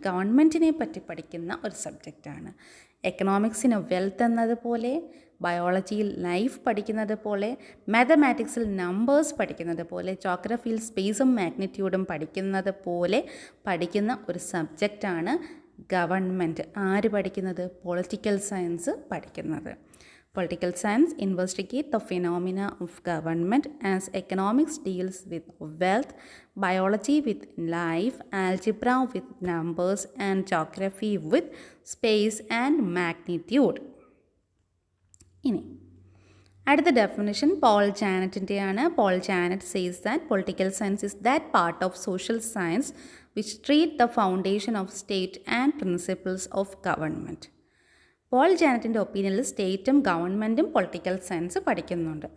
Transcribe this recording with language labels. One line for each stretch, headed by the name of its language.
Malayalam: ഗവൺമെൻറ്റിനെ പറ്റി പഠിക്കുന്ന ഒരു സബ്ജക്റ്റാണ്. എക്കണോമിക്സിന് വെൽത്ത് എന്നതുപോലെ, ബയോളജിയിൽ ലൈഫ് പഠിക്കുന്നത് പോലെ, മാത്തമാറ്റിക്സിൽ നമ്പേഴ്സ് പഠിക്കുന്നത് പോലെ, ജോഗ്രഫിയിൽ സ്പേസും മാഗ്നിറ്റ്യൂഡും പഠിക്കുന്നത് പോലെ പഠിക്കുന്ന ഒരു സബ്ജക്റ്റാണ് ഗവൺമെൻറ്. ആര് പഠിക്കുന്നത്? പൊളിറ്റിക്കൽ സയൻസ് പഠിക്കുന്നത്.
English: Political science investigate the phenomena of government as economics deals with wealth, biology with life, algebra with numbers and geography with space and magnitude.
Malayalam: ഇനി അടുത്ത definition Paul ജാനറ്റിൻ്റെയാണ്.
English: Paul Janet says that political science is that part of social science which treat the foundation of state and principles of government.
Malayalam: Paul ജാനറ്റിൻ്റെ ഒപ്പീനിയനിൽ സ്റ്റേറ്റും ഗവൺമെൻറ്റും political science പഠിക്കുന്നുണ്ട്.